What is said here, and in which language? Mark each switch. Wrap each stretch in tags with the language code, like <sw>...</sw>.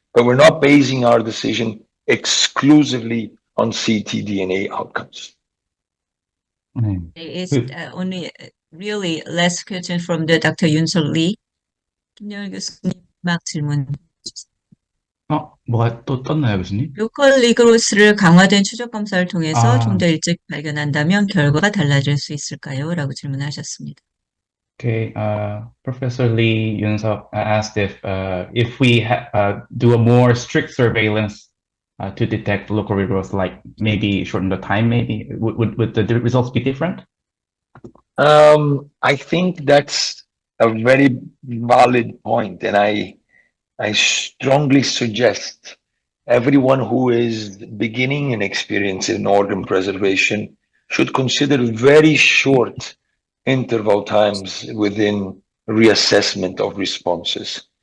<en>But we're not basing our decision exclusively on ctDNA outcomes.</en> <ko>네.</ko> <en>It's only really last question from the Dr. Yunsol Lee.</en> <ko>김영일 교수님 마지막 질문. 뭐가 또 떴나요, 교수님? 로컬 리그로스를 강화된 추적 검사를 통해서 아. 좀 더 일찍 발견한다면 결과가 달라질 수 있을까요? 라고 질문하셨습니다.</ko> <en>Okay, Professor Lee Yunsuk asked if we do a more strict surveillance to detect local regrowth, like maybe shorten the time, maybe would the results be different? I think that's a very valid point, and I strongly suggest everyone who is beginning an experience in organ preservation should consider very short interval times within reassessment of responses.</en>